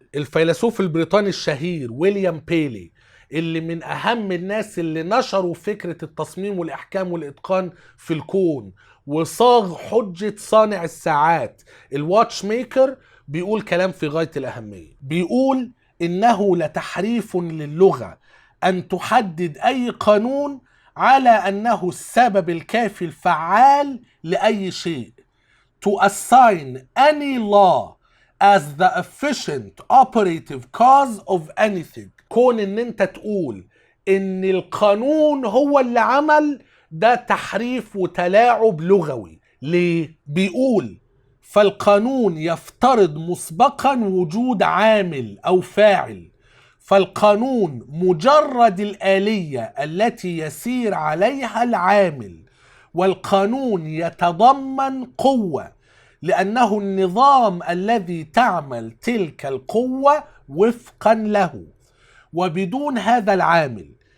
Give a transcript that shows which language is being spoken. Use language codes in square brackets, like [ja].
[ar] الفيلسوف البريطاني الشهير ويليام بيلي، اللي من أهم الناس اللي نشروا فكرة التصميم والإحكام والإتقان في الكون وصاغ حجة صانع الساعات الواتش ميكر، بيقول كلام في غاية الأهمية. بيقول إنه لتحريف للغة أن تحدد أي قانون على أنه السبب الكافي الفعال لأي شيء. [en] To assign any law as the efficient operative cause of anything. [ar] كون ان انت تقول ان القانون هو اللي عمل، ده تحريف وتلاعب لغوي. ليه؟ بيقول فالقانون يفترض مسبقا وجود عامل او فاعل، فالقانون مجرد الآلية التي يسير عليها العامل، والقانون يتضمن قوة لأنه النظام الذي تعمل تلك القوة وفقا له، وبدون هذا العامل